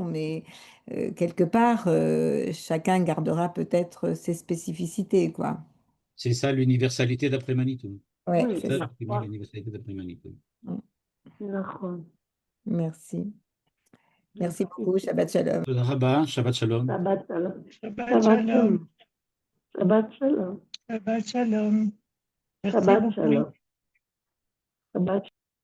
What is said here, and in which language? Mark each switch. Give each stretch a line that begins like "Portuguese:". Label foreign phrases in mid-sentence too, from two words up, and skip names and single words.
French: Mais quelque part, chacun gardera peut-être ses spécificités, quoi. C'est ça l'universalité d'après Manitou. Ouais, Oui, c'est Ça, ça. effectivement, l'universalité d'après Manitou. Mm.
Hebrew: נכון.
French: Merci. Merci beaucoup.
Hebrew: שבת שלום. תודה רבה, שבת שלום. שבת שלום. Shabbat Shabbat Shalom. שלום. שבת שלום. שבת שלום.
French: Merci
Hebrew: Shabbat
French: beaucoup.
Hebrew: שלום. שבת